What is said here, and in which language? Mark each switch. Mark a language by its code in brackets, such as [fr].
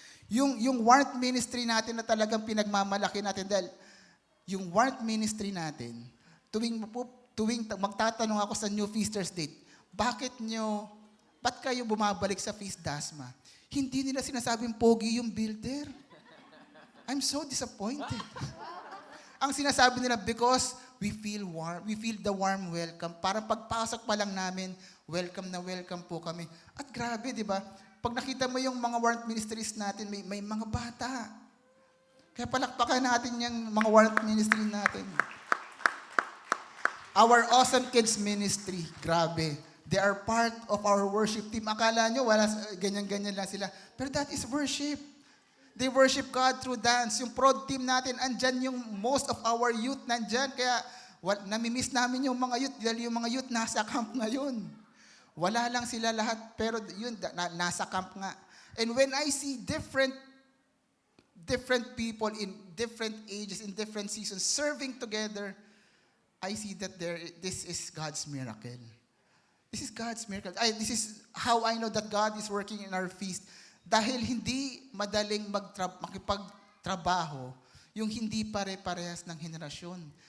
[tl] Yung warmth ministry natin na talagang pinagmamalaki natin dahil yung warmth ministry natin, tuwing magtatanong ako sa New Feasters Date, ba't kayo bumabalik sa Feast Dasma? Hindi nila sinasabing pogi yung builder. [en] I'm so disappointed. [tl] Ang sinasabi nila, [en] because we feel warm, we feel the warm welcome. [tl] Parang pagpasok pa lang namin, welcome na welcome po kami. At grabe, di ba? Pag nakita mo yung mga warmth ministries natin, may mga bata. Kaya palakpakan natin yung mga warmth ministry natin. [en] Our Awesome Kids Ministry, grabe. They are part of our worship team. [tl] Akala nyo, wala ganyan-ganyan lang sila. [en] Pero that is worship. They worship God through dance. [tl] Yung prod team natin, andyan yung most of our youth nandyan. Kaya namimiss namin yung mga youth. Dahil yung mga youth nasa camp ngayon. Wala lang sila lahat, pero yun, nasa camp nga. [en] And when I see different people in different ages, in different seasons, serving together, I see that this is God's miracle. This is God's miracle. This is how I know that God is working in our feast. [tl] Dahil hindi madaling makipagtrabaho yung hindi pare-parehas ng henerasyon.